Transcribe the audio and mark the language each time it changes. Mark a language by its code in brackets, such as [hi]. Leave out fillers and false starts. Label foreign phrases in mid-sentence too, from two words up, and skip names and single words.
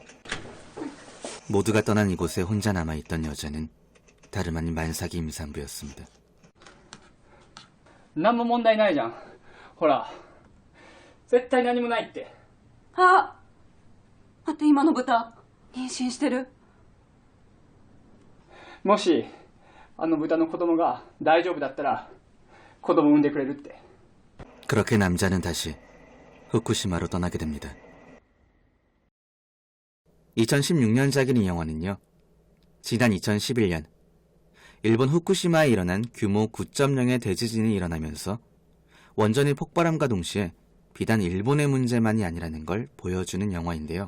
[ko] 모두가 떠난 이곳에 혼자 남아있던 여자는 다름 아닌 만삭이 임산부였습니다. [ja] 何も問題ないじゃん。ほら、絶対何もないって。あ、待って、今の豚妊娠してる。もしあの豚の子供が大丈夫だったら子供産んでくれるって。 [ko] 그렇게 남자는 다시 후쿠시마로 떠나게 됩니다. 2016년작인 이 영화는요, 지난 2011년 일본 후쿠시마에 일어난 규모 9.0의 대지진이 일어나면서 원전이 폭발함과 동시에 비단 일본의 문제만이 아니라는 걸 보여주는 영화인데요.